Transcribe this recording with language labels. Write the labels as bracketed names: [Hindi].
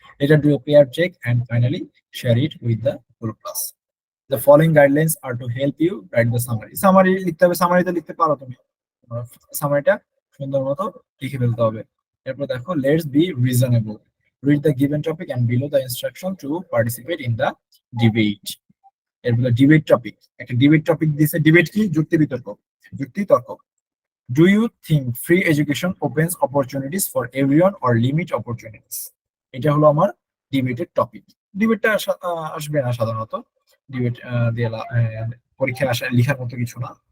[Bangla] এটা [English] do a pair check and finally share it with the whole class. The following guidelines are to help you write the summary. [Bangla] Summary লিখতে হবে, সামারিতে লিখতে পারো তুমি, সামারিটা সুন্দর মতো লিখে ফেলতে হবে। এরপর দেখো [English] let's be reasonable, read the given topic and below the instruction to participate in the debate. [Bangla] এরপরে ডিবেট টপিক, একটা ডিবেট টপিক দিছে। ডিবেট কি? যুক্তি বিতর্ক, যুক্তি তর্ক। [English] Do you think free education opens opportunities for everyone or limit opportunities? [Bangla] এটা হলো আমার ডিবেটের টপিক। ডিবেটটা আসবে না সাধারণত, ডিবেট দিয়ে পরীক্ষায় আসা লেখার মতো কিছু না।